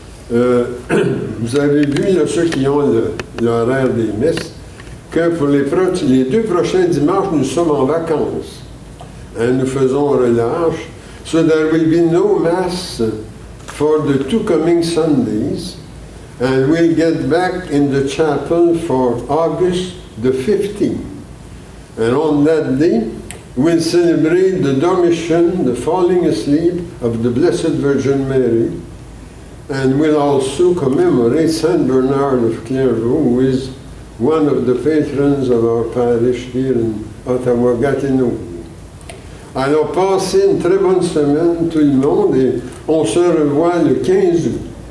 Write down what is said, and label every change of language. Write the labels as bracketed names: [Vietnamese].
[French] Vous avez vu, là, ceux qui ont l'horaire des messes, que pour les 2 prochains dimanches, nous sommes en vacances. Hein, nous faisons relâche. [English] So there will be no mass for the 2 coming Sundays. And we'll get back in the chapel for August the 15th. And on that day, we'll celebrate the Dormition, the falling asleep of the Blessed Virgin Mary. And we'll also commemorate Saint Bernard of Clairvaux, who is one of the patrons of our parish here in Ottawa-Gatineau. [French] Alors, passez une très bonne semaine, tout le monde, et on se revoit le 15 août.